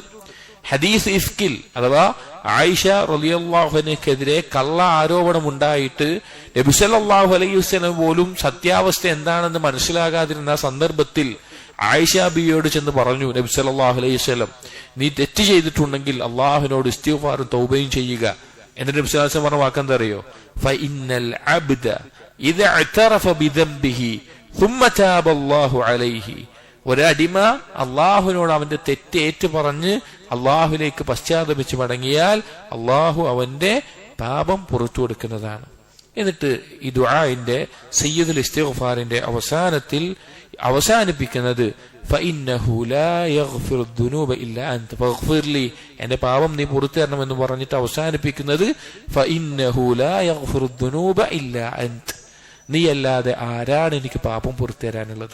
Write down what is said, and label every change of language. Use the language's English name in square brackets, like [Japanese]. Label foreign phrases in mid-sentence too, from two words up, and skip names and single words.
[Malayalam] ഹദീസ് ഇഫ്കിൽ അഥവാ ആയിഷ [Arabic] رضي الله عنها [Malayalam] കള്ള ആരോപണം ഉണ്ടായിട്ട് നബി [Arabic] صلى الله عليه وسلم [Malayalam] പോലും സത്യാവസ്ഥ എന്താണെന്ന് മനസ്സിലാകാതിരുന്ന സന്ദർഭത്തിൽ ആയിഷ ബിയോട് ചെന്ന് പറഞ്ഞു നബി [Arabic] صلى الله عليه وسلم, [Malayalam] നീ തെറ്റ് ചെയ്തിട്ടുണ്ടെങ്കിൽ അള്ളാഹുവിനോട് ഇസ്തിഗ്ഫാറും തൗബയും ചെയ്യുക. എന്നിട്ട് നബി [Arabic] صلى الله عليه وسلم [Malayalam] പറഞ്ഞ വാക്കെന്തറിയോ? [Arabic] فإن العبد إذا اعترف بذنبه ثم تاب الله عليه, [Malayalam] ഒരടിമ അള്ളാഹുവിനോട് അവന്റെ തെറ്റ് ഏറ്റുപറഞ്ഞ് അള്ളാഹുവിലേക്ക് പശ്ചാത്തപിച്ച് മടങ്ങിയാൽ അള്ളാഹു അവന്റെ പാപം പുറത്തു കൊടുക്കുന്നതാണ്. എന്നിട്ട് ഈ ദുആഇന്റെ സയ്യിദുൽ ഇസ്തിഗ്ഫാറിന്റെ അവസാനിപ്പിക്കുന്നത് [Arabic] فإنه لا يغفر الذنوب إلا أنت فاغفر لي, [Malayalam] എന്റെ പാപം നീ പുറത്തു തരണമെന്ന് പറഞ്ഞിട്ട് അവസാനിപ്പിക്കുന്നത് [Arabic] فإنه لا يغفر الذنوب إلا أنت, [Malayalam] നീ അല്ലാതെ ആരാണ് എനിക്ക് പാപം പുറത്തു തരാനുള്ളത്.